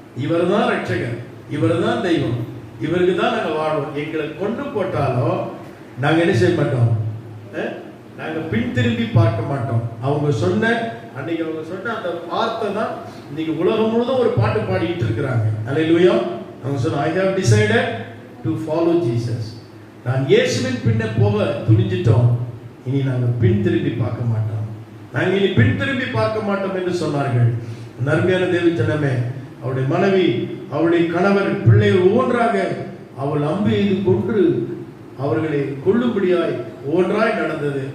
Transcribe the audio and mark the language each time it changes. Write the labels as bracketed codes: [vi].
[ta] இவர் தான் ரட்சகர், இவர் தான் தெய்வம், இவருக்கு தான் நாங்க வாழ்வோம். எங்களை கொண்டு போட்டாலும் நாங்க என்ன செய்ய மாட்டோம், நாங்க பின் திரும்பி பார்க்க மாட்டோம். அவங்க சொன்ன அந்த வார்த்தை தான் இன்னைக்கு உலகம் முழுதும் ஒரு பாட்டு பாடிட்டு இருக்கிறாங்க. அல்லேலூயா. அவங்க சொன்ன, [en] I have decided to follow Jesus. [ta] நான் இயேசுவின் பின்ன போக துணிஞ்சிட்டோம், இனி நாங்கள் பின் திரும்பி பார்க்க மாட்டோம், நாங்கள் இனி பின் திரும்பி பார்க்க மாட்டோம் என்று சொன்னார்கள். நர்மையான தேவி ஜனமே, அவருடைய மனைவி, அவருடைய கணவர், பிள்ளைகள் ஒவ்வொன்றாக அவள் அம்பு எய்து கொன்று அவர்களை கொல்லும்படியாய் ஒவ்வொன்றாய் நடந்தது.